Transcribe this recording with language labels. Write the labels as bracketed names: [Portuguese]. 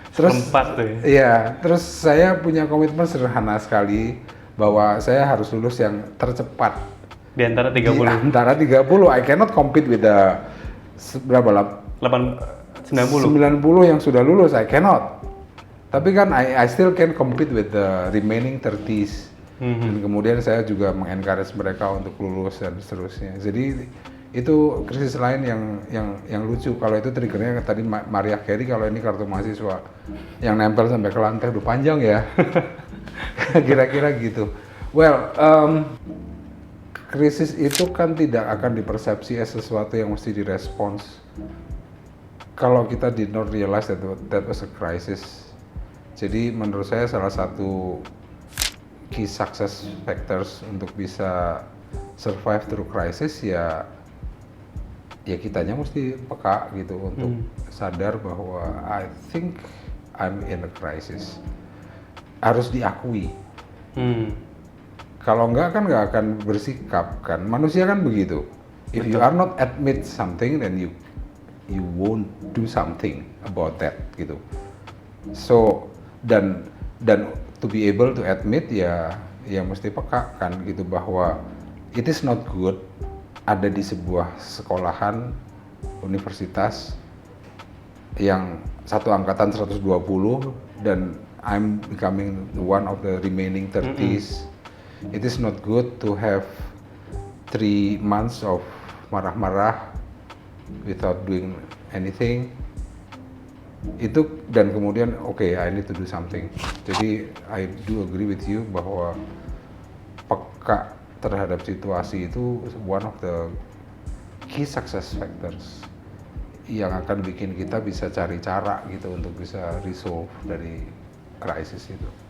[Indonesian] Terus iya, terus saya punya komitmen sederhana sekali bahwa saya harus lulus yang tercepat. Di antara 30. Di antara 30, [English] I cannot compete with the [Indonesian] berapa lah? 90 yang sudah lulus, [English] I cannot. [Indonesian] Tapi kan [English] I still can compete with the remaining 30s. [Indonesian] Dan kemudian saya juga mengencourage mereka untuk lulus dan seterusnya. Jadi itu krisis lain yang lucu. Kalau itu triggernya tadi Mariah Carey, kalau ini kartu mahasiswa yang nempel sampai ke lantai, udah panjang ya. Kira-kira gitu. Well, krisis itu kan tidak akan dipersepsi as sesuatu yang mesti direspons. Kalau kita [English] did not realize that was a crisis. [Indonesian] Jadi menurut saya salah satu [English] key success factors [Indonesian] untuk bisa [English] survive through crisis [Indonesian] ya kitanya mesti peka gitu untuk sadar bahwa [English] I think I'm in a crisis. [Indonesian] Harus diakui. Kalau enggak kan nggak akan bersikap kan. Manusia kan begitu. [English] If you are not admit something, then you won't do something about that [Indonesian] gitu. So dan [English] to be able to admit [Indonesian] ya mesti peka kan gitu bahwa [English] it is not good [Indonesian] ada di sebuah sekolahan universitas yang satu angkatan 120 dan [English] I'm becoming one of the remaining 30s. It is not good to have 3 months of [Indonesian] marah-marah [English] without doing anything. [Indonesian] Itu dan kemudian [English] I need to do something. [Indonesian] Jadi [English] I do agree with you [Indonesian] bahwa peka terhadap situasi itu [English] one of the key success factors [Indonesian] yang akan bikin kita bisa cari cara gitu untuk bisa resolve dari krisis itu.